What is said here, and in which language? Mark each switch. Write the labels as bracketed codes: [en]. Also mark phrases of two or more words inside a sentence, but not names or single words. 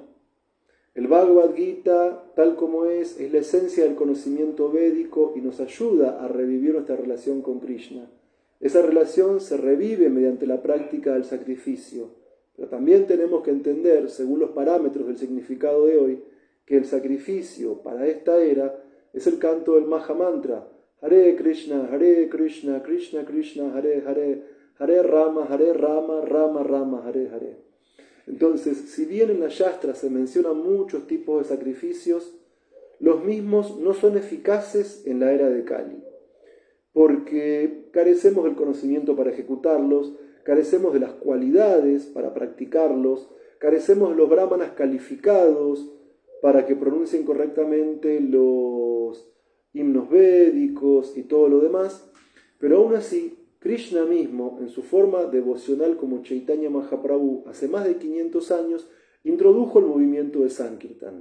[es] El Bhagavad Gita, tal como es la esencia del conocimiento védico y nos ayuda a revivir nuestra relación con Krishna. Esa relación se revive mediante la práctica del sacrificio. Pero también tenemos que entender, según los parámetros del significado de hoy, que el sacrificio para esta era es el canto del Mahamantra. [sa] Hare Krishna, Krishna Krishna, Hare Hare, Hare Rama, Rama Rama, Hare Hare. [es] Entonces, si bien en la Shastra se mencionan muchos tipos de sacrificios, los mismos no son eficaces en la era de Kali, porque carecemos del conocimiento para ejecutarlos, carecemos de las cualidades para practicarlos, carecemos de los brahmanas calificados para que pronuncien correctamente los himnos védicos y todo lo demás, pero aún así, Krishna mismo, en su forma devocional como Chaitanya Mahaprabhu, hace más de 500 años, introdujo el movimiento de Sankirtan.